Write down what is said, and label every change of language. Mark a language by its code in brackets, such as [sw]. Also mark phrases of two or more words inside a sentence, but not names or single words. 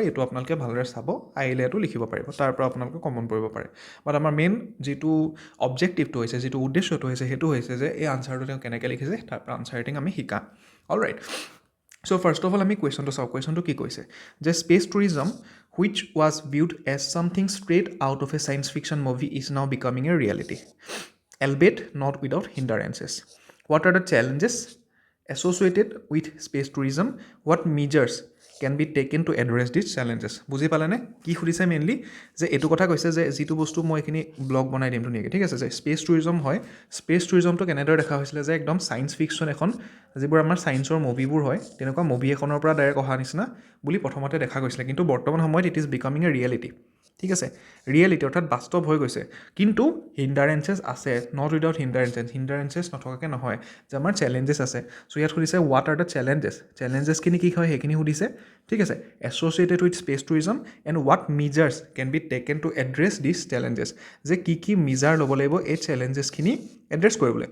[as] এইটো আপোনালোকে ভালদৰে চাব, আহিলে এইটো লিখিব পাৰিব, তাৰ পৰা আপোনালোকে কমন কৰিব পাৰে। বাট আমাৰ মেইন যিটো অবজেক্টিভটো হৈছে, যিটো উদ্দেশ্যটো হৈছে, সেইটো হৈছে যে এই আনচাৰটো তেওঁ কেনেকৈ লিখিছে তাৰ পৰা [en] answer writing [as] আমি শিকাম। অলৰাইট, চ' [en] first of all [as] আমি কুৱেশ্যনটো চাওঁ। কুৱেশ্যনটো কি কৈছে যে [en] space tourism which was viewed as something straight out of a science fiction movie is now becoming a reality, albeit not without hindrances. What are the challenges associated with space tourism? What measures can be taken to address these challenges? [as] বুজি পালেনে কি সুধিছে মেইনলি? যে এইটো কথা কৈছে যে যিটো বস্তু মই এইখিনি ব্লগ বনাই দিম ধুনীয়াকৈ, ঠিক আছে, যে [en] space tourism [as] হয়। [en] space tourism [as] কেনেদৰে দেখা হৈছিলে যে একদম [en] science fiction [as] এখন, যিবোৰ আমাৰ ছায়েন্সৰ মুভিবোৰ হয় তেনেকুৱা মুভি এখনৰ পৰা ডাইৰেক্ট অহা নিচিনা বুলি প্ৰথমতে দেখা গৈছিলে, কিন্তু বৰ্তমান সময়ত [en] it is becoming a reality. [as] ঠিক আছে, ৰিয়েলিটি অৰ্থাৎ বাস্তৱ হৈ গৈছে, কিন্তু হিণ্ডাৰেঞ্চেছ আছে, [en] not without hindrances [as] নথকাকৈ নহয়, যে আমাৰ চেলেঞ্জেছ আছে। চ' ইয়াত সুধিছে [en] what are the challenges [as] কি হয় সেইখিনি সুধিছে। ঠিক আছে, [en] associated with space tourism and what measures can be taken to address these challenges, [as] যে কি মিজাৰ ল'ব লাগিব এই চেলেঞ্জেছখিনি এড্ৰেছ কৰিবলৈ।